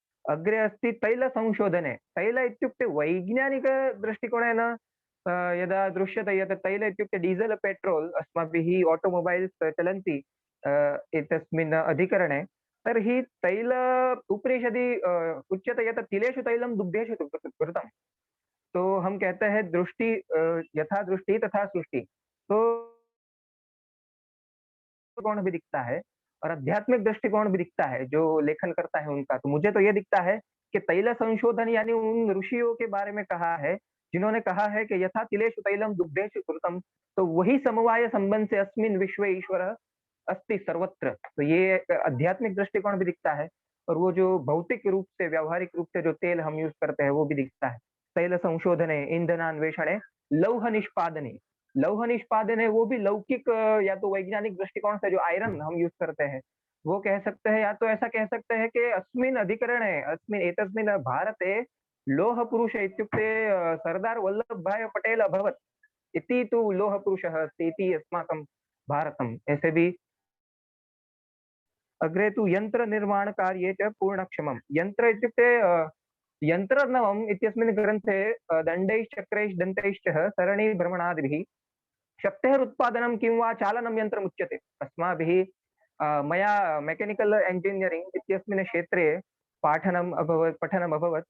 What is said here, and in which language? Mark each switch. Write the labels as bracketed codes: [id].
[sa] अग्रे अस्ति तैलसंशोधने। तैल इत्युक्ते वैज्ञानिकदृष्टिकोणेन यदा दृश्यते यत् तैल इत्युक्ते डीजल् पेट्रोल्, अस्माभिः ऑटोमोबाइल्स् चलन्ति एतस्मिन् अधिकरणे, तर्हि तैल उपनिषदि उच्यते यत् तिलेषु तैलं दुग्धेषु घृतं। [hi] तो हम कहते हैं [sa] दृष्टि यथा दृष्टि तथा सृष्टि, [hi] तो दृष्टिकोण भी दिखता है और आध्यात्मिक दृष्टिकोण भी दिखता है जो लेखन करता है उनका। तो मुझे तो ये दिखता है कि तैल संशोधन यानी उन ऋषियों के बारे में कहा है जिन्होंने कहा है कि [sa] यथा तिलेषु तैलम दुग्धेषु घृतम, [hi] तो वही समवाय संबंध से [sa] अस्मिन् विश्वे ईश्वर अस्ति सर्वत्र। [hi] तो ये आध्यात्मिक दृष्टिकोण भी दिखता है, और वो जो भौतिक रूप से, व्यावहारिक रूप से जो तेल हम यूज करते हैं वो भी दिखता है। [sa] तैल संशोधने, ईंधनान्वेषणे, लौह निष्पादने। [hi] लौह निष्पादन है वो भी लौकिक या तो वैज्ञानिक दृष्टिकोण से जो आयरन हम यूज करते हैं वो कह सकते हैं, या तो ऐसा कह सकते हैं कि [sa] अस्मिन् अधिकरणे अस्मिन् एतस्मिन् भारते लोह पुरुष इत्युक्ते सरदार वल्लभ भाई पटेल अभवत् इति तु लोह पुरुषः अस्ति इति अस्माकं भारतम्। [hi] ऐसे भी [sa] अग्रे तु यंत्र निर्माण कार्ये च पूर्णक्षमम्। यंत्र इत्युक्ते यन्त्रनवम् इत्यस्मिन् ग्रन्थे दण्डैश्चक्रैश्च दन्तैश्च सरणि भ्रमणादिभिः शक्तेः उत्पादनं किं वा चालनं यन्त्रम् उच्यते। अस्माभिः मया मेकानिकल इंजीनियरिंग इत्यस्मिन् क्षेत्रे पठनम् अभवत्।